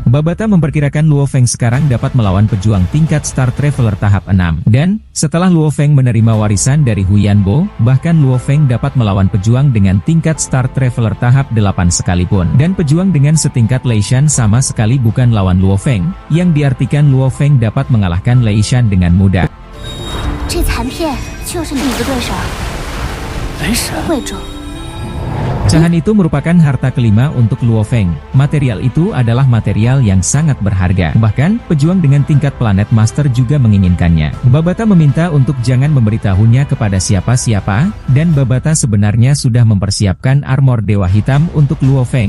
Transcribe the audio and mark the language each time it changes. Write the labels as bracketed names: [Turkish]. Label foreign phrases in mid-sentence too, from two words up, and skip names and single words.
[Indonesian] Babata memperkirakan Luo Feng sekarang dapat melawan pejuang tingkat Star Traveler tahap 6. Dan, setelah Luo Feng menerima warisan dari Huyanbo, bahkan Luo Feng dapat melawan pejuang dengan tingkat Star Traveler tahap 8 sekalipun. Dan pejuang dengan setingkat Lei Shan sama sekali bukan lawan Luo Feng, yang diartikan Luo Feng dapat mengalahkan Lei Shan dengan mudah. [Chinese] 这残片就是你的对手，雷神。贵重。 [Indonesian] Pecahan itu merupakan harta kelima untuk Luo Feng. Material itu adalah material yang sangat berharga. Bahkan, pejuang dengan tingkat planet master juga menginginkannya. Babata meminta untuk jangan memberitahunya kepada siapa-siapa, dan Babata sebenarnya sudah mempersiapkan armor Dewa Hitam untuk Luo Feng.